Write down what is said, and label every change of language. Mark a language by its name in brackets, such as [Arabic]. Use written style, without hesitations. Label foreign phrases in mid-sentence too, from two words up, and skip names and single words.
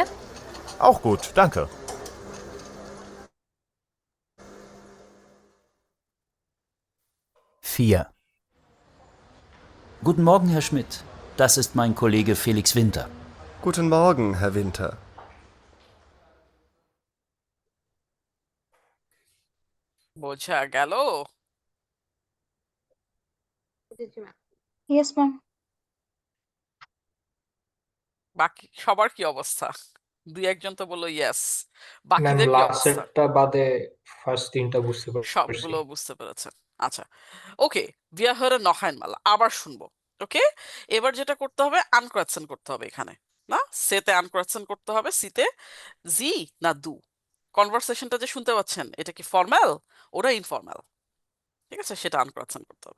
[German] Auch gut, danke. 4. Guten Morgen, Herr Schmidt. Das ist mein Kollege Felix Winter. Guten Morgen, Herr Winter. [Bangla] বোঝা গেল? [English] Yes, ma'am. [Bangla] বাকি সবার কি অবস্থা? দুই একজন তো বললো ইয়েস, ম্যাম বাকিদের কি অবস্থা? লাস্টেরটা বাদে ফার্স্ট তিনটা বুঝতে পারছি। সবগুলো বুঝতে পেরেছেন। আচ্ছা, ওকে, [German] wir hören noch einmal, [Bangla] আবার শুনবো। ওকে, এবার যেটা করতে হবে আনক্রাচ্ছেন করতে হবে এখানে, না সেতে আনক্রাচ্ছেন করতে হবে, সিতে জি না দু। কনভারসেশনটা যে শুনতে পাচ্ছেন এটা কি ফর্মাল, ওটা ইনফর্মাল, ঠিক আছে, সেটা আনক্রাচ্ছেন করতে হবে।